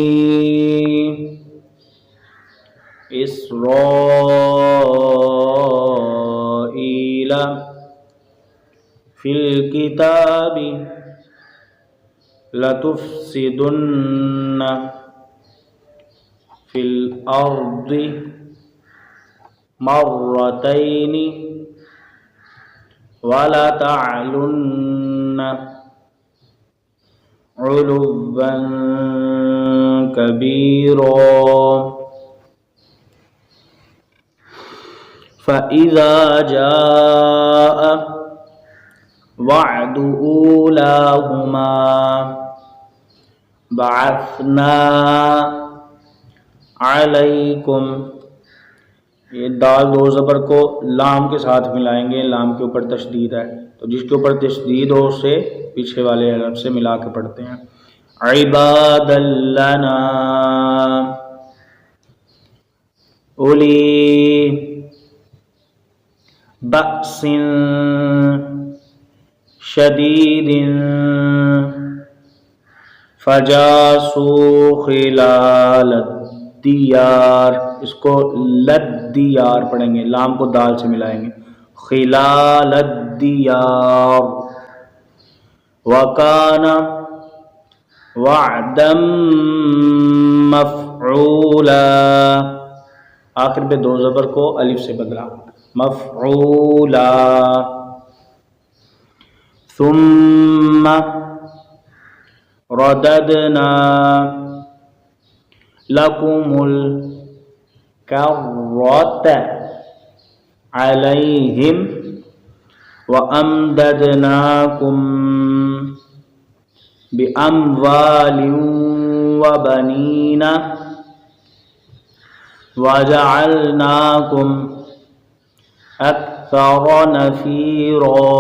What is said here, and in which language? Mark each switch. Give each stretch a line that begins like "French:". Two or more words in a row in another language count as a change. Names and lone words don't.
Arabic: إسرائيل في الكتاب لتفسدن في الأرض مرتين ولتعلن علوا كبيرا. فإذا جاء وعد أولاهما بعثنا عليكم.
Hindi: ये दाल दो ज़बर को लाम के साथ मिलाएंगे, लाम के ऊपर तशदीद है तो जिसके ऊपर तशदीद हो उसे पीछे वाले हरफ से मिला के पढ़ते हैं।
Arabic: عبادا لنا أولي بأس شديد فجاسوا خلال الديار.
Hindi: इसको लद्दियार पढ़ेंगे, लाम को दाल से मिलाएंगे।
Arabic: خلال الديار. وكان وعدا مفعولا.
Hindi: आखिर पे दो ज़बर को अलिफ से बदला।
Arabic: مفعولا. ثم رددنا لكم الكرة عليهم وأمددناكم بأموال وبنين وجعلناكم أكثر نفيرا.